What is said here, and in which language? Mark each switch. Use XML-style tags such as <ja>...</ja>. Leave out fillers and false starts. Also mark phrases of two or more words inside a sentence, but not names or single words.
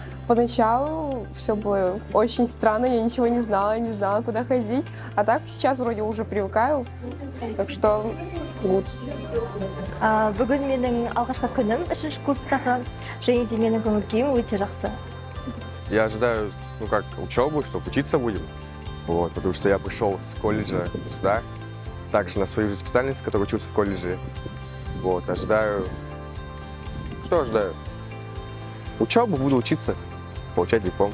<ru>Поначалу все было очень странно, я ничего не знала, куда ходить. А так сейчас вроде уже привыкаю, так что good.</ru> <kk>Бүгін менің алғашқы күнім 3-ші курстағы, және де менің көңіл-күйім өте жақсы.</kk> <ru>Я ожидаю, учебу, что учиться будем. Вот, потому что я пришел с колледжа сюда, также на свою же специальность, которую учился в колледже. Вот, ожидаю... Что ожидаю? Учебу, буду учиться, получать диплом.</ru>